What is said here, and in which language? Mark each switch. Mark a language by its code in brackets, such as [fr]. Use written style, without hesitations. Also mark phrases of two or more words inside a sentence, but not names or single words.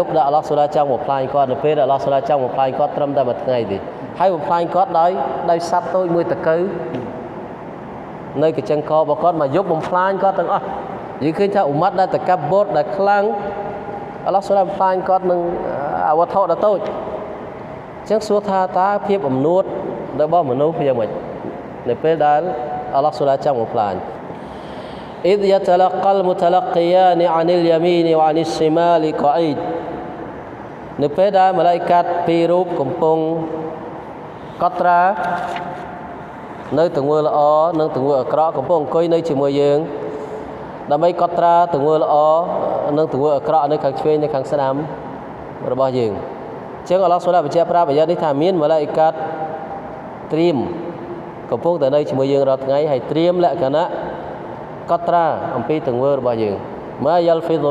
[km] ប់ដែលអល់ឡោះស៊ុបហានចង់បំផ្លាញគាត់នៅពេលដែលអល់ឡោះស៊ុបហានចង់បំផ្លាញគាត់ត្រឹមតែមួយថ្ងៃទេហើយបំផ្លាញគាត់ដោយសត្វតូចមួយតកូវនៅកញ្ចឹងករបស់គាត់មកយប់បំផ្លាញគាត់ទាំងអស់យើងឃើញថាអ៊ុម៉ាត់ដែលតកាបូរដែលខ្លាំងអល់ឡោះស៊ុបហានបំផ្លាញគាត់នឹងអវត្ថុដ៏តូចអញ្ចឹងសួរថាតើភាពអំនួតរបស់មនុស្សយ៉ាងម៉េចនៅពេលដែលអល់ឡោះស៊ុបហានចង់បំផ្លាញ [ar] إذ يتلقى المتلقيان عن اليمين وعن الشمال قعيد [km] នៅពេលដែលម៉ាឡាអ៊ីកាត់ពីររូបកំពុងក ត់ត្រានៅទង្វើល្អនិងទង្វើអាក្រក់កំពុងអង្គុយនៅជាមួយយើងដើម្បីកត់ត្រាទង្វើល្អនិងទង្វើអាក្រក់នៅខាងឆ្វេងនិងខាងស្ដាំរបស់យើងអញ្ចឹងអល់ឡោះស៊ុបហានបញ្ជាក់ប្រាប់អាយ៉ានេះថាមានម៉ាឡាអ៊ីកាត់ត្រៀមកំពុងតែនៅជាមួយយើងរាល់ថ្ងៃហើយត្រៀមលក្ខណៈកត់ត្រាអំពីទង្វើរបស់យើង [ar] ما يلفظ